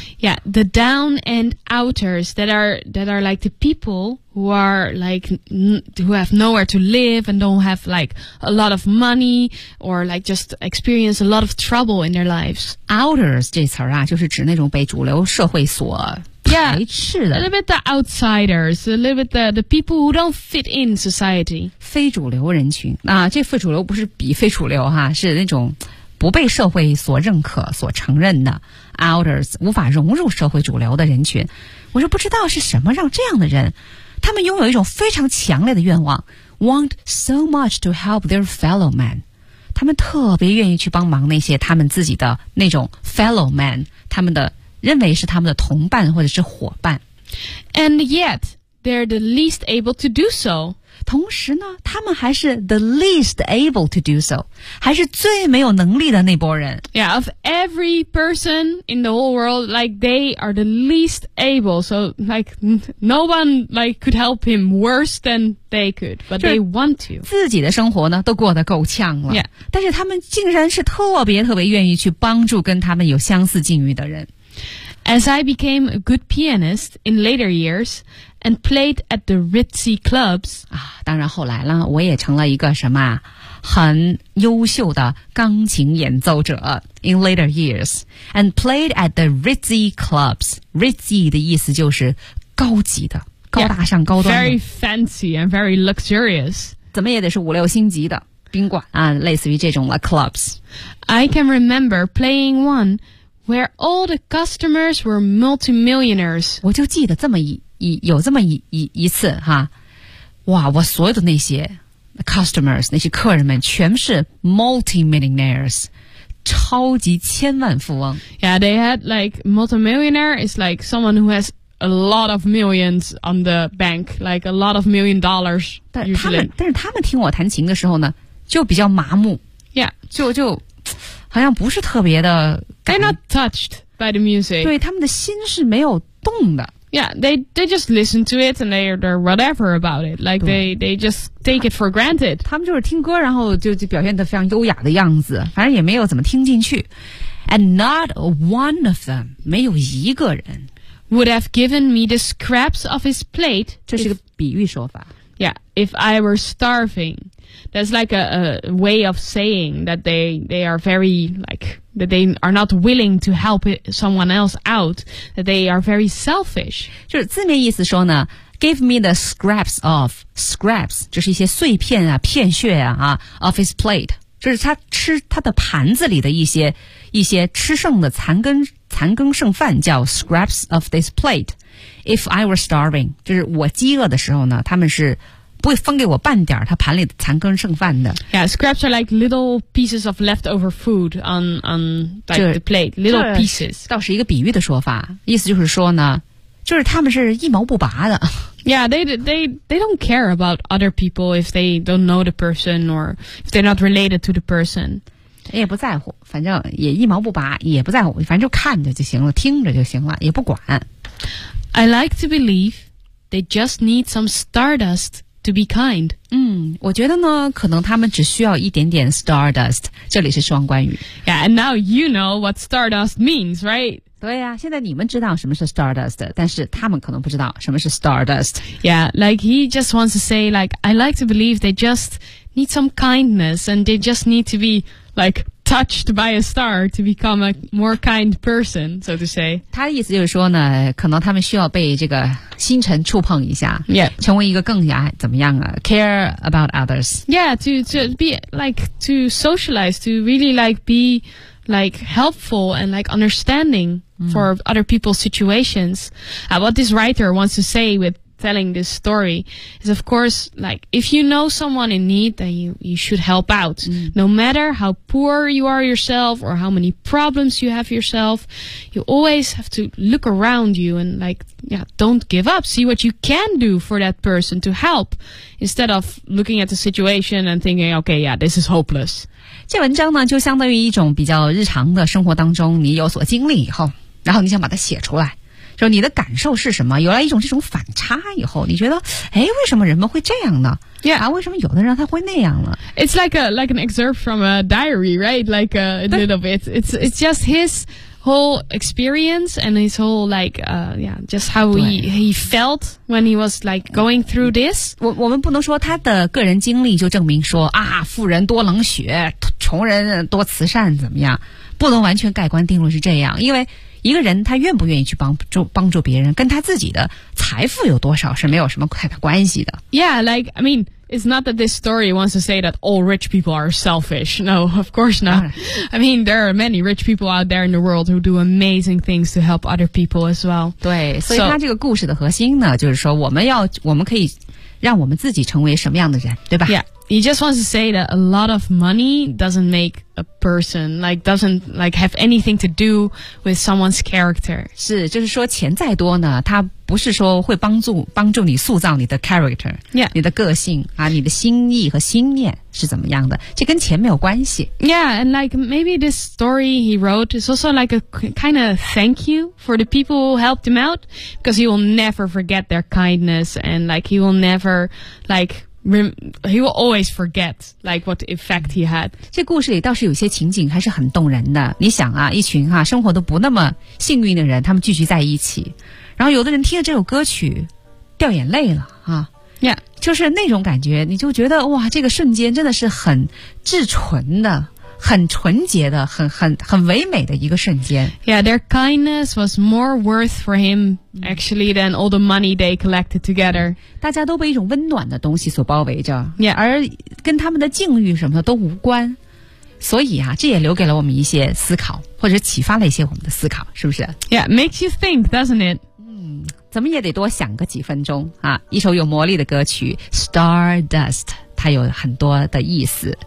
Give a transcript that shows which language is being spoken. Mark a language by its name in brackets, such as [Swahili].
[English] Yeah, the down and outers that are like the people who are like who have nowhere to live and don't have like a lot of money or like just experience a lot of trouble in their lives. [Chinese] Outers 这词啊，就是指那种被主流社会所排斥的。 [English] Yeah, a little bit the outsiders, a little bit the people who don't fit in society. [Chinese] 非主流人群啊，这非主流不是比非主流哈，是那种。不被社会所认可所承认的 outers 无法融入社会主流的人群，我就不知道是什么让这样的人，他们拥有一种非常强烈的愿望 [English] want so much to help their fellow man， [Chinese] 他们特别愿意去帮忙那些他们自己的那种 [English] fellow man， [Chinese] 他们的认为是他们的同伴或者是伙伴。 [English] And yet they're the least able to do so。 [Chinese] 同时呢，他们还是 [English] the least able to do so， [Chinese] 还是最没有能力的那波人。 [English] Yeah, of every person in the whole world, like they are the least able. So like no one like could help him worse than they could, but they want to. [Chinese] 自己的生活呢都过得够呛了。 [English] Yeah. [Chinese] 但是他们竟然是特别特别愿意去帮助跟他们有相似境遇的人。 [English] As I became a good pianist in later years and played at the ritzy clubs, [Chinese] 啊，当然后来了，我也成了一个什么很优秀的钢琴演奏者 [English] in later years and played at the ritzy clubs. [Chinese] Ritzy 的意思就是高级的，高大上，高端的。 [English] Very fancy and very luxurious. [Chinese] 怎么也得是五六星级的。宾馆啊，类似于这种了 clubs. [English] I can remember playing one where all the customers were multimillionaires. [Chinese] 我就记得这么一有这么一次哈，哇，我所有的那些 customers 那些客人们全是 multimillionaires. 超级千万富翁。 [English] Yeah, they had like multimillionaire is like someone who has a lot of millions on the bank, like a lot of million dollars. [Chinese] 但是他们听我弹琴的时候呢，就比较麻木。 [English] Yeah, [Chinese] 就好像不是特别的 [English] 感。They're not touched by the music. [Chinese] 对，他们的心是没有动的。 [English] Yeah, they just listen to it and they're whatever about it. Like they just take it for granted. [Chinese] 他们就是听歌，然后就表现得非常优雅的样子，反正也没有怎么听进去。 [English] And not one of them, [Chinese] 没有一个人 [English] would have given me the scraps of his plate. [Chinese] 这是个比喻说法。 [English] Yeah, if I were starving, that's like a way of saying that they are very like. That they are not willing to help someone else out. That they are very selfish. [Chinese] 就是字面意思说呢 ， [English] give me the scraps of scraps， [Chinese] 就是一些碎片啊、片屑啊啊 [English] of his plate， [Chinese] 就是他吃他的盘子里的一些吃剩的残羹剩饭，叫 [English] scraps of this plate. If I were starving， [Chinese] 就是我饥饿的时候呢，他们是。不会分给我半点他盘里的残羹剩饭的。 [English] Yeah, scraps are like little pieces of leftover food on like the plate. Little pieces. [Chinese] 倒是一个比喻的说法，意思就是说呢，就是他们是一毛不拔的。 [English] Yeah, they don't care about other people if they don't know the person or if they're not related to the person. [Chinese] 也不在乎，反正也一毛不拔，也不在乎，反正就看着就行了，听着就行了，也不管。 [English] I like to believe they just need some stardust. To be kind. [Chinese] 我觉得呢，可能他们只需要一点点 stardust. 这里是双关语。 [English] Yeah, and now you know what stardust means, right? [Chinese] 对呀，现在你们知道什么是 stardust， 但是他们可能不知道什么是 stardust. [English] Yeah, like he just wants to say, like I like to believe they just need some kindness, and they just need to be like touched by a star to become a more kind person, so to say. [Chinese] 他的意思就是说呢，可能他们需要被这个。星辰触碰一下、 [English] yeah. [Chinese] 成为一个更加怎么样啊 [English] care about others. Yeah, to be like, to socialize, to really like be like helpful and like understanding for other people's situations. What this writer wants to say with telling this story is of course like, if you know someone in need, then you should help out. No matter how poor you are yourself or how many problems you have yourself, you always have to look around you and likeYeah, don't give up. See what you can do for that person to help instead of looking at the situation and thinking, okay, yeah, this is hopeless. [Chinese] 这文章呢就相当于一种比较日常的生活当中你有所经历以后，然后你想把它写出来，说你的感受是什么，有了一种这种反差以后，你觉得哎，为什么人们会这样呢？ [English] Yeah. [Chinese] 啊，为什么有的人他会那样呢？ [English] It's like an excerpt from a diary, right? Like a little bit. It's just his... whole experience and his whole like just how he felt when he was like going through this. [Chinese] 我们不能说他的个人经历就证明说啊，富人多冷血，穷人多慈善，怎么样？不能完全盖棺定论是这样，因为一个人他愿不愿意去帮助别人，跟他自己的财富有多少是没有什么太大关系的。 [English] Yeah, like I mean. It's not that this story wants to say that all rich people are selfish. No, of course not. I mean, there are many rich people out there in the world who do amazing things to help other people as well. [Chinese] 对，所以他这个故事的核心呢，就是说我们可以让我们自己成为什么样的人，对吧？ [English] Yeah, he just wants to say that a lot of money doesn't make a person, like doesn't like have anything to do with someone's character. [Chinese] 是，就是说钱再多呢，他不是说会帮助你塑造你的 character、 [English] yeah. [Chinese] 你的个性啊，你的心意和心念是怎么样的，这跟钱没有关系。 [English] Yeah, and like maybe this story he wrote is also like a kind of thank you for the people who helped him out, because he will never forget their kindness, and like he will never likehe will always forget like what effect he had. [Chinese] 这故事里倒是有些情景还是很动人的，你想啊，一群啊生活都不那么幸运的人，他们聚集在一起，然后有的人听了这首歌曲掉眼泪了啊。 [English] Yeah. [Chinese] 就是那种感觉，你就觉得哇，这个瞬间真的是很至纯的，很纯洁的很唯美的一个瞬间。 [English] Yeah, their kindness was more worth for him actually than all the money they collected together. [Chinese] 大家都被一种温暖的东西所包围着。 [English] Yeah, [Chinese] 而跟他们的境遇什么的都无关。所以啊，这也留给了我们一些思考，或者启发了一些我们的思考，是不是？ [English] Yeah, makes you think, doesn't it? [Chinese] 怎么也得多想个几分钟啊！一首有魔力的歌曲 Stardust， 它有很多的意思。